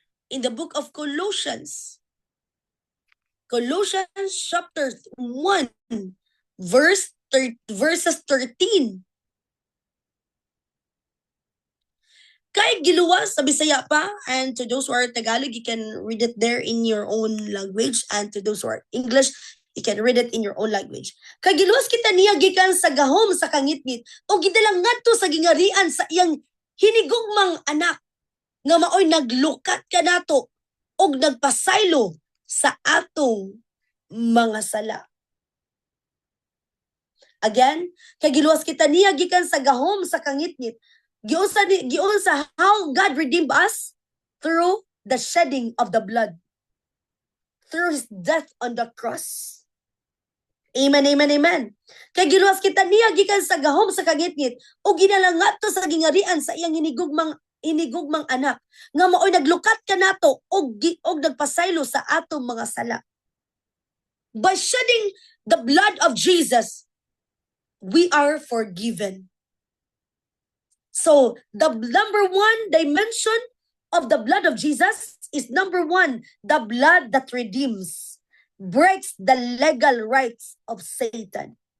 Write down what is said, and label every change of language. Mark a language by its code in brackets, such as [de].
[en] In the book of Colossians chapter 1 verses 13. [ceb] Kay giluwas sa Bisaya pa, [en] and to those who are Tagalog, you can read it there in your own language, and to those who are English, you can read it in your own language. [ceb] Kay giluwas kita niya gikan sa gahom sa kangitngit, o gidalang ngadto sa gingarian sa iyang hinigugmang anak, nga maoy naglukat kanato og nagpasaylo sa atong mga sala. Again, kay giluwas kita niya gikan sa gahom sa kangitngit. Giun sa [en] how God redeemed us through the shedding of the blood. Through His death on the cross. Amen, amen, amen. [ceb] Kay giluwas kita niya gikan sa gahom sa kangitngit o ginalangato sa gingarian sa iyang hinigugmang anak nga maoy naglukat kanato og nagpasaylo sa atong mga sala. [en] By shedding the blood of Jesus, we are forgiven. So, the number one dimension of the blood of Jesus is number one, the blood that redeems, breaks the legal rights of Satan.